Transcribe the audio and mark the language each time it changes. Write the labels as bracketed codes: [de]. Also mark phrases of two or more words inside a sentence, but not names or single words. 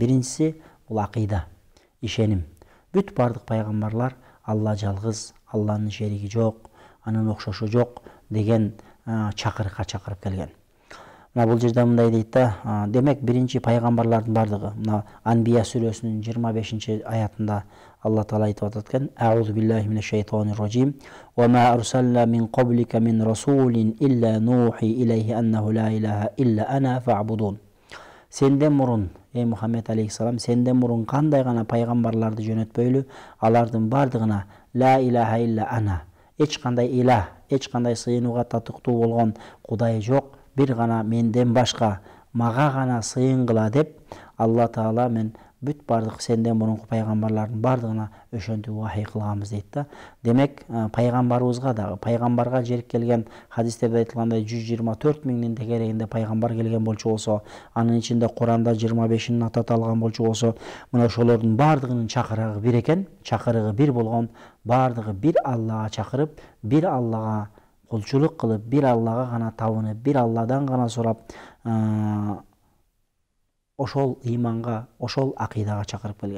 [ky] Биринчиси бул акыйда, ишеним. Бүт бардык пайгамбарлар Алла жалгыз, Алланын шериги жок, анын окшошу жок деген чакырыкка чакырып келген. Мына бул жерде мындай дейт да, демек биринчи пайгамбарлардын бардыгы, мына Анбия сүрөсүнүн 25-аятында Алла Таала айтып атат экен: [ar] "أعوذ بالله من الشيطان الرجيم. وما أرسلنا من قبلك من رسول إلا نوحي إليه أنه لا إله إلا أنا فاعبدون." [ky] Сенден мурун, Мухаммед алейхиссалам, сенден мурун кандай гана пайгамбарларды жөнөтпөйлү, алардын бардыгына [ar] لا إله إلا أنا, [ky] эч кандай илах, эч кандай сыйынууга татыктуу болгон Кудай жок, бир гана менден башка, мага гана сыйынгыла деп Алла Таала мен бүт бардык сенден мурунку пайгамбарлардын бардыгына ошентип вахий кылганбыз дейт да. Демек пайгамбарыбызга дагы, пайгамбарга жерип келген хадистерде айтылгандай 124 миңдин тегерегинде пайгамбар келген болчу болсо, анын ичинде Куранда 25-ин аталган болчу болсо, мына ошолордун бардыгынын чакырыгы бир экен, чакырыгы бир болгон, бардыгы бир Аллага чакырып, бир Аллага кулчулук кылып, бир Аллага гана табынып, бир Алладан гана сурап, ошол иманга, ошол акыйдага чакырып келген.